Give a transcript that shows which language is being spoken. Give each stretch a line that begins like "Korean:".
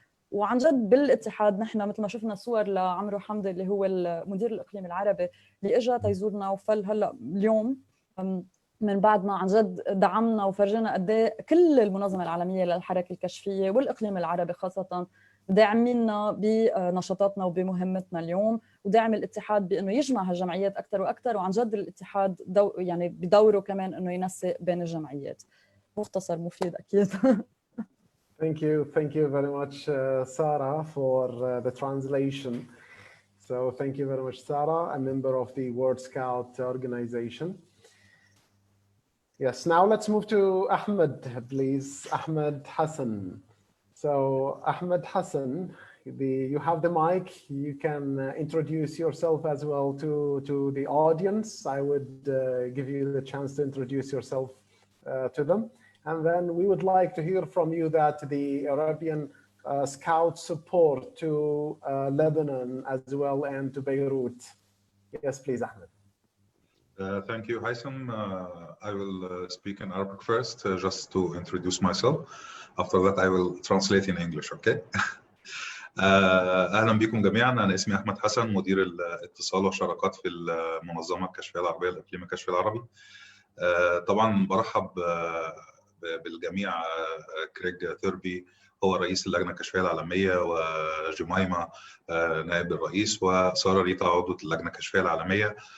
Arabic: وعن جد بالاتحاد نحن مثل ما شفنا صور لعمرو حمدي اللي هو المدير الإقليمي العربي اللي إجا تيزورنا وفل هلا اليوم من بعد ما عن جد دعمنا وفرجينا قد ايه كل المنظمه العالميه للحركه الكشفيه والاقليم العربي خاصه داعميننا بنشاطاتنا وبمهمتنا اليوم، وداعم الاتحاد بانه يجمع هالجمعيات اكثر واكثر، وعن جد الاتحاد يعني بدوره كمان انه ينسق بين الجمعيات. مختصر مفيد اكيد.
English: Thank you very much, Sarah, for the translation. So thank you very much, Sarah, a member of the World Scout organization. Yes, now let's move to Ahmed, please. Ahmed Hassan. So Ahmed Hassan, you have the mic. You can introduce yourself as well to the audience. I would give you the chance to introduce yourself to them. And then we would like to hear from you that the European Scout support to Lebanon as well and to Beirut. Yes, please, Ahmed. Thank you, Haitham. I will speak in Arabic first, just to introduce myself. After that, I will translate in English, okay?
Arabic: أهلا بكم جميعا. أنا اسمي أحمد حسن، مدير الاتصال والشراكات في المنظمة الكشفية العربية الإقليم الكشفي العربي. طبعا برحب بالجميع. كريج ثيربي هو رئيس اللجنة الكشفية العالمية، وجميمة نائب الرئيس، وسارة ريتا عضوة اللجنة الكشفية العالمية.